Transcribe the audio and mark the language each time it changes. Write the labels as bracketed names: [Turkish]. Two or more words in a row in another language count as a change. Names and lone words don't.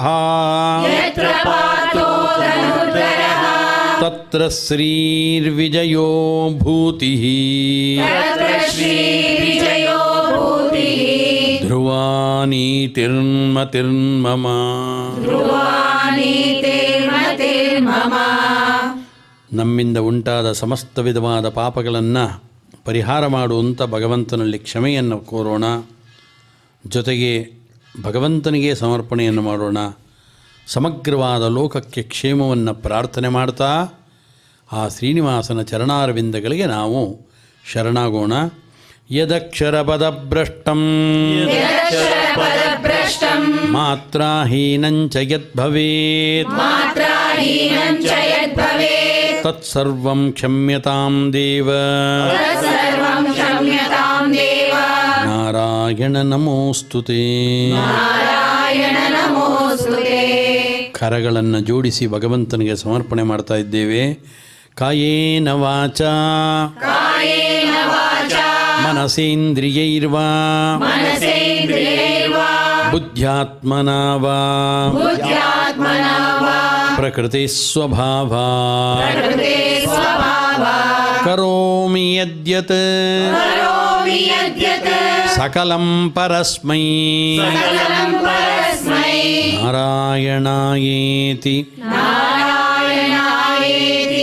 [Sanskrit] यत्र पार्थो धनुर्धरः तत्र श्रीर्विजयो भूतिः तत्र श्रीविजयो भूतिः ध्रुवा नीतिर्मतिर्मम ಧ್ರುವ ನೀತಿರ್ಮತಿರ್ಮಮ [Kannada] ನಮ್ಮಿಂದ ಉಂಟಾದ ಸಮಸ್ತ ವಿಧವಾದ ಪಾಪಗಳನ್ನು ಪರಿಹಾರ ಮಾಡುವಂಥ ಭಗವಂತನಲ್ಲಿ ಕ್ಷಮೆಯನ್ನು ಕೋರೋಣ. ಜೊತೆಗೆ ಭಗವಂತನಿಗೆ ಸಮರ್ಪಣೆಯನ್ನು ಮಾಡೋಣ. ಸಮಗ್ರವಾದ ಲೋಕಕ್ಕೆ ಕ್ಷೇಮವನ್ನು ಪ್ರಾರ್ಥನೆ ಮಾಡ್ತಾ ಆ ಶ್ರೀನಿವಾಸನ ಚರಣಾರವಿಂದಗಳಿಗೆ ನಾವು ಶರಣಾಗೋಣ. [Sanskrit] ಯದಕ್ಷರಪದಭ್ರಷ್ಟಂ ಯದಕ್ಷರಪದಭ್ರಷ್ಟಂ ಮಾತ್ರಾಹೀನಂಚ ಯದ್ಭವೇತ್ ಮಾತ್ರಾಹೀನಂ ಚ ಯದ್ಭವೇತ್ ತತ್ಸರ್ವಂ ಕ್ಷಮ್ಯತಾಂ ದೇವ ತತ್ಸರ್ವಂ ಕ್ಷಮ್ಯತಾಂ ದೇವ ನಾರಾಯಣ ನಮೋಸ್ತುತೇ. ನಾರಾಯಣ ನಮೋಸ್ತುತೇ. [Kannada] ಕರಗಳನ್ನು ಜೋಡಿಸಿ ಭಗವಂತನಿಗೆ ಸಮರ್ಪಣೆ ಮಾಡ್ತಾ ಇದ್ದೇವೆ. [Sanskrit] ಕಾಯೇನ ವಾಚಾ ಕಾಯೇನ ವಾಚಾ ಮನಸೇಂದ್ರಿಯೈರ್ವಾ ಮನಸೇಂದ್ರಿಯೈರ್ವಾ ಬುದ್ಧ್ಯಾತ್ಮನಾ ವಾ ಬುದ್ಧ್ಯಾತ್ಮನಾ ವಾ ಪ್ರಕೃತಿ ಸ್ವಭಾವಾ ಪ್ರಕೃತೆ ಸ್ವಭಾವಾತ್ ಕರೋಮಿ ಯದ್ಯತ್ ಕರೋಮಿ ಯದ್ಯತ್ ಸಕಲಂ ಪರಸ್ಮೈ ಸಕಲಂ ಪರಸ್ಮೈ ನಾರಾಯಣಾಯೇತಿ ನಾರಾಯಣಾಯೇತಿ